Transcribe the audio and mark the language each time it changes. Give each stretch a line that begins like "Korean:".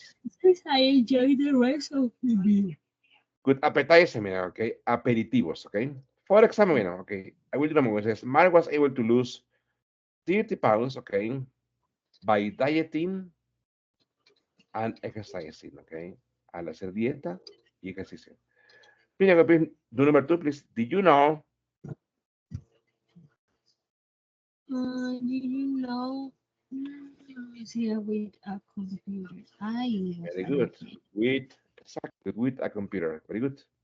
English: Appetizers, I enjoy the rest of the meal. Good appetizer, mira, okay. Aperitivos, okay. For example, mira, okay. I will do the movie. It says, Mark was able to lose 30 pounds, okay, by dieting and exercising, okay.
Spanish: Al hacer dieta y ejercicio.
English: Mira, please, do number 2, please. Did you know? Did you know? Is here with a computer? I was Very good. already. With, exactly, with a computer. Very good.